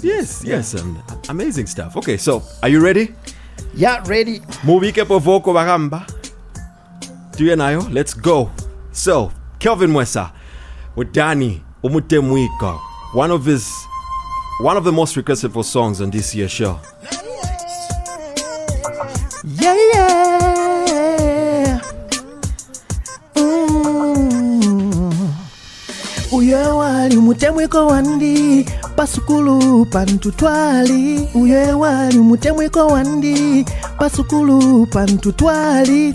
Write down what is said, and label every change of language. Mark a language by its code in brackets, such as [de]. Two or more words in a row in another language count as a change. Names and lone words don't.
[en] Yes. Amazing stuff. Okay, so are you ready? Yeah, ready. [bem] Fakapo Vocal Bagamba. Tuyenayo, [en] let's go. So, Kelvin Mwesa with Danny Umutemwika, one of the most requested for songs on this year's show. [bem] Uyewali mutemwiko wandi pasukulu pantutwali. Uyewali mutemwiko wandi pasukulu pantutwali.